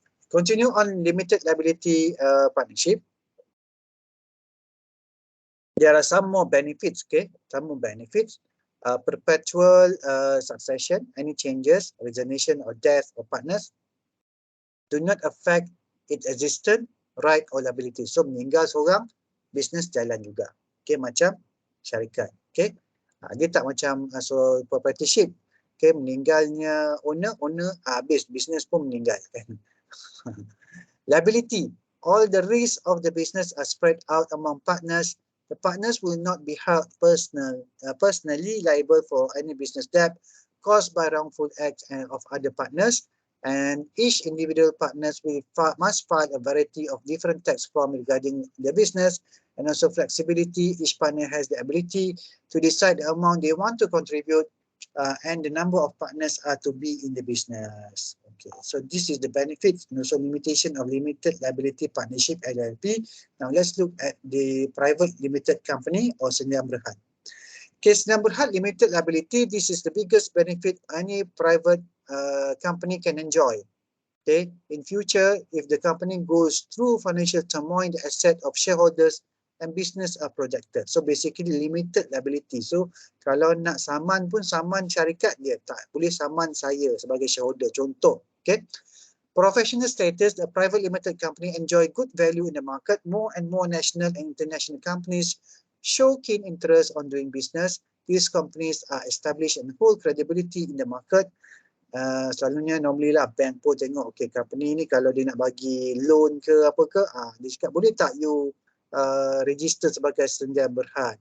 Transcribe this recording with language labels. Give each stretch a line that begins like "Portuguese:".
English: Continue on limited liability partnership. There are some more benefits, okay? Some more benefits. Perpetual succession, any changes, resignation or death of partners do not affect its existence, right or liability.
Malay: So meninggal seorang, bisnes jalan juga. Okay, macam syarikat. Okay, dia tak macam proprietorship. Okay, meninggalnya owner habis, bisnes pun meninggal.
English: Liability. All the risks of the business are spread out among partners. The partners will not be held personally liable for any business debt caused by wrongful acts of other partners, and each individual partners must file a variety of different tax forms regarding the business, and also flexibility. Each partner has the ability to decide the amount they want to contribute, and the number of partners are to be in the business. Okay, so this is the benefits and also limitation of limited liability partnership LLP. Now let's look at the private limited company or sendirian berhad. Okay, sendirian berhad limited liability. This is the biggest benefit any private company can enjoy. Okay, in future, if the company goes through financial turmoil, the asset of shareholders and business are protected. So basically limited liability.
Malay: So kalau nak saman pun saman syarikat dia, tak boleh saman saya sebagai shareholder. Contoh, okay.
English: Professional status, the private limited company enjoy good value in the market. More and more national and international companies show keen interest on doing business. These companies are established and hold credibility in the market.
Malay: Selalunya normally lah bank pun tengok okay company ni kalau dia nak bagi loan ke apa ke, dia cakap boleh tak you register sebagai sendi berhad.